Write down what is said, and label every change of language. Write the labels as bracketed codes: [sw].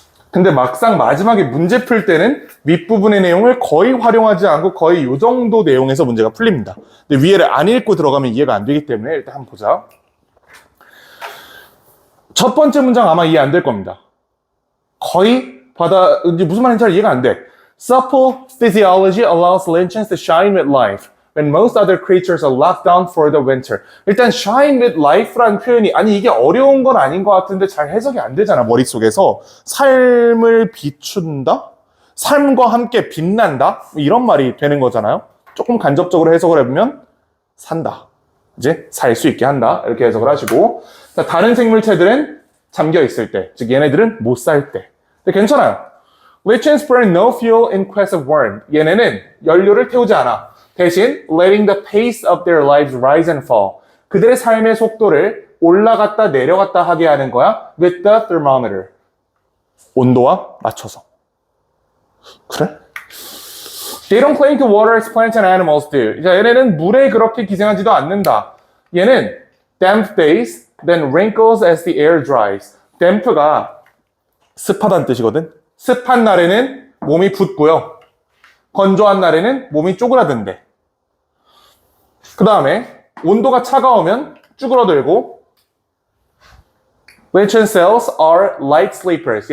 [ko] 근데 막상 마지막에 문제 풀 때는 윗부분의 내용을 거의 활용하지 않고 거의 이 정도 내용에서 문제가 풀립니다. 근데 위에를 안 읽고 들어가면 이해가 안 되기 때문에 일단 한번 보자. 첫 번째 문장 아마 이해 안 될 겁니다. 거의 이제 무슨 말인지 잘 이해가 안 돼. [en] Supple physiology allows lichens to shine with life when most other creatures are locked down for the winter. [ko] 일단 [en] shine with life [ko] 라는 표현이 아니 이게 어려운 건 아닌 것 같은데 잘 해석이 안 되잖아 머릿속에서. 삶을 비춘다? 삶과 함께 빛난다? 이런 말이 되는 거잖아요. 조금 간접적으로 해석을 해보면 산다. 이제 살 수 있게 한다. 이렇게 해석을 하시고 다른 생물체들은 잠겨 있을 때, 즉 얘네들은 못 살 때. 근데 괜찮아요. [en] Lichens burn no fuel in quest of warmth. [ko] 얘네는 연료를 태우지 않아. 대신 [en] letting the pace of their lives rise and fall. [ko] 그들의 삶의 속도를 올라갔다 내려갔다 하게 하는 거야. [en] With the thermometer. [ko] 온도와 맞춰서. 그래? [en] They don't cling to water as plants and animals do. [ko] 자, 얘네는 물에 그렇게 기생하지도 않는다. 얘는 [en] damp days, then wrinkles as the air dries. [ko] damp가 습하다는 뜻이거든. 습한 날에는 몸이 붓고요. 건조한 날에는 몸이 쪼그라든대. 그 다음에 온도가 차가우면 쭈그러들고 [en] Witchen cells are light sleepers.